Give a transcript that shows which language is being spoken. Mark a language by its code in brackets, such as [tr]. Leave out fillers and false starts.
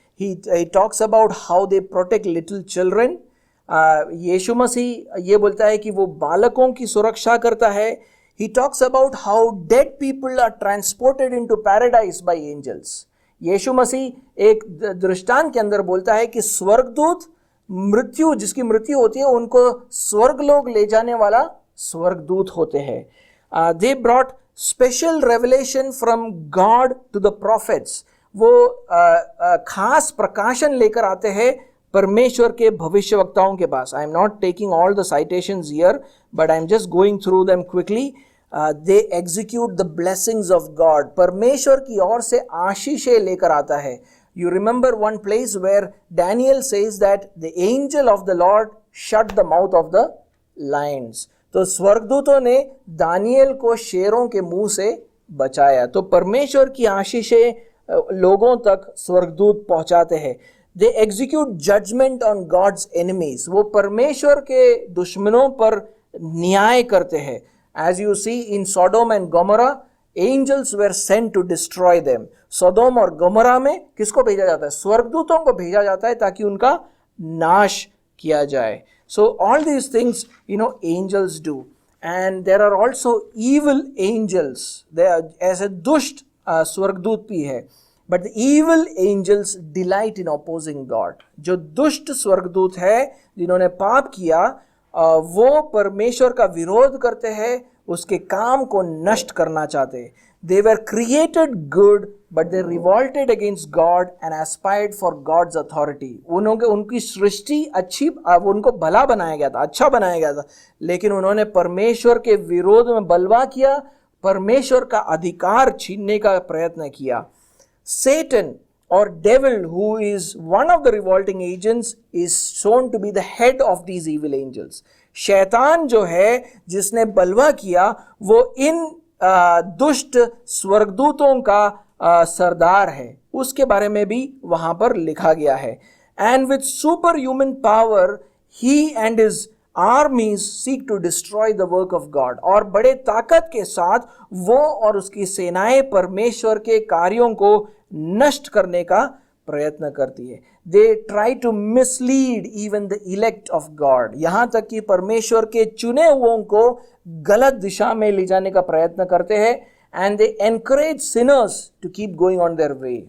[en] He talks about how they protect little children. [hi] यीशु मसीह ये बोलता है कि वो बालकों की सुरक्षा करता है. [en] He talks about how dead people are transported into paradise by angels. [hi] यीशु मसीह एक दृष्टांत के अंदर बोलता है कि स्वर्गदूत मृत्यु, जिसकी मृत्यु होती है, उनको स्वर्गलोक ले जाने वाला स्वर्गदूत होते हैं. [en] They brought special revelation from God to the prophets. [hi] वो खास प्रकाशन लेकर आते हैं परमेश्वर के भविष्यवक्ताओं के पास. [en] I am not taking all the citations here, but I am just going through them quickly. They execute the blessings of God. [hi] परमेश्वर की ओर से आशीषें लेकर आता है. [en] You remember one place where Daniel says that the angel of the Lord shut the mouth of the lions. [hi] तो स्वर्गदूतों ने Daniel को शेरों के मुंह से बचाया. तो परमेश्वर की आशीषें लोगों तक स्वर्गदूत पहुंचाते हैं. [en] They execute judgment on God's enemies. [hi] वो परमेश्वर के दुश्मनों पर न्याय करते हैं. [en] As you see in Sodom and Gomorrah, angels were sent to destroy them. [hi] सोदोम और गमोरा में किसको भेजा जाता है? स्वर्गदूतों को भेजा जाता है ताकि उनका नाश किया जाए. [en] So all these things, angels do. And there are also evil angels. They are [hi] ऐसे दुष्ट स्वर्गदूत भी है. [en] But the evil angels delight in opposing God. [hi] जो दुष्ट स्वर्गदूत है, जिन्होंने पाप किया, वो परमेश्वर का विरोध करते हैं, उसके काम को नष्ट करना चाहते हैं. [en] They were created good, but they revolted against God and aspired for God's authority. [hi] उनकी सृष्टि अच्छी, उनको भला बनाया गया था, अच्छा बनाया गया था, लेकिन उन्होंने परमेश्वर के विरोध में बलवा किया, परमेश्वर का अधिकार छीनने का प्रयत्न किया. [en] Satan or devil, who is one of the revolting agents, is shown to be the head of these evil angels. [hi] शैतान जो है, जिसने बलवा किया, वो इन दुष्ट स्वर्गदूतों का सरदार है. उसके बारे में भी वहां पर लिखा गया है. [en] And with superhuman power, he and his armies seek to destroy the work of God. [hi] और बड़े ताकत के साथ वो और उसकी सेनाएं परमेश्वर के कार्यों को नष्ट करने का प्रयत्न करती है. [en] They try to mislead even the elect of God. [hi] यहाँ तक कि परमेश्वर के चुने हुओं को गलत दिशा में ले जाने का प्रयत्न करते हैं. [en] And they encourage sinners to keep going on their way.